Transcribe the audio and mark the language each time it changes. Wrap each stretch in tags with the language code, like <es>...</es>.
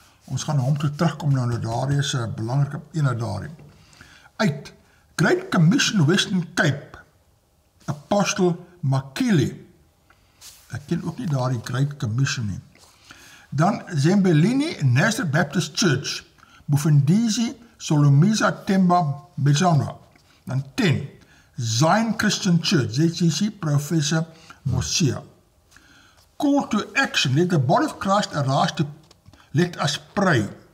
<af>Ons gaan hom toe terugkom nou, daar is 'n belangrike ene daarin. 8. Great Commission Western Cape. Apostle Makili. Ek ken ook nie daar die Great Commission nie. Dan Zembelini Nazareth Baptist Church. Mufundisi Solomisa Temba Bezana. Dan 10. Zion Christian Church, ZCC Professor Mosia.</af> <en>Call to action, let the body of Christ arise to let us pray.</en>